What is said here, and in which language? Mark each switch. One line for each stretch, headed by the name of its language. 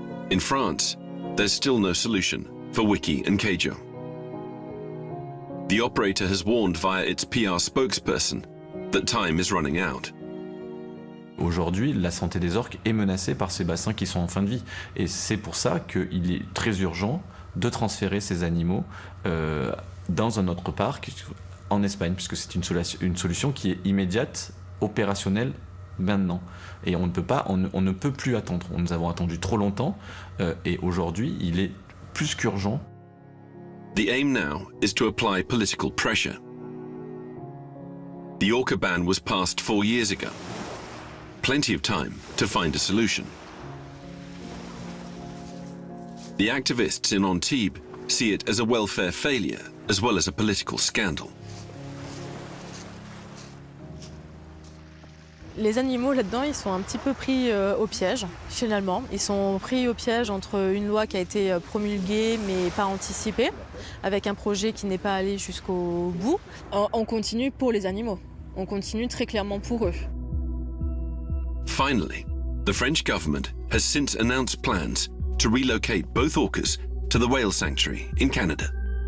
English: In France, there's still no solution for Wikie and Keijo. The operator has warned via its PR spokesperson that time is running out.
French: Aujourd'hui, la santé des orques est menacée par ces bassins qui sont en fin de vie. Et c'est pour ça qu'il est très urgent de transférer ces animaux dans un autre parc en Espagne, puisque c'est une solution qui est immédiate, opérationnelle maintenant. Et on ne peut plus attendre. Nous avons attendu trop longtemps et aujourd'hui, il est plus qu'urgent.
English: The aim now is to apply political pressure. The orca ban was passed 4 years ago. Plenty of time to find a solution. The activists in Antibes see it as a welfare failure as well as a political scandal.
French: Les animaux là-dedans, ils sont un petit peu pris au piège, finalement. Ils sont pris au piège entre une loi qui a été promulguée mais pas anticipée, avec un projet qui n'est pas allé jusqu'au bout. On continue pour les animaux. On continue très clairement pour eux.
English: Finally, the French government has since announced plans to relocate both orcas to the whale sanctuary in Canada.